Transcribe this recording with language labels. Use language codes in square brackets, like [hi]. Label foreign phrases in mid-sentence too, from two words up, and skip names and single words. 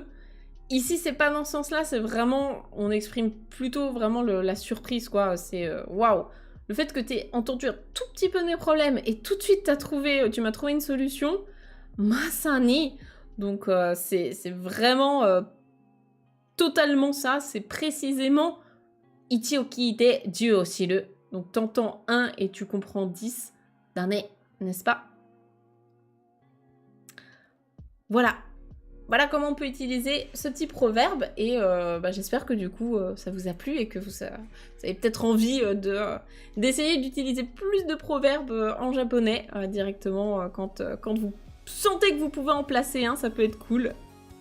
[fr] Ici, c'est pas dans ce sens-là, c'est vraiment, on exprime plutôt vraiment la surprise, quoi. C'est waouh! Le fait que tu aies entendu un tout petit peu de mes problèmes et tout de suite tu m'as trouvé une solution, masani. Donc, c'est vraiment totalement ça, c'est précisément [ja] 一を聞いて十を知る. [fr] Donc t'entends 1 et tu comprends 10 d'année, n'est-ce pas? Voilà. Voilà comment on peut utiliser ce petit proverbe et j'espère que du coup ça vous a plu et que vous avez peut-être envie d'essayer d'utiliser plus de proverbes en japonais directement quand vous sentez que vous pouvez en placer un, ça peut être cool.